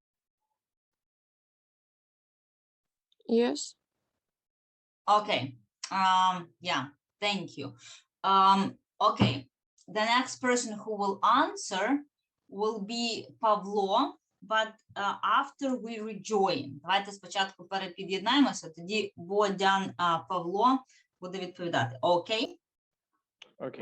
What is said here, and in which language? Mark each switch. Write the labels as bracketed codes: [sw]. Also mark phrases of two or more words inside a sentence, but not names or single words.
[en] Yes. Okay. Yeah, thank you. Okay, the next person who will answer will be Pavlo, but after we rejoin. [uk] Давайте спочатку перепід'єднаємося, тоді Бодян Павло буде відповідати. Окей? Okay.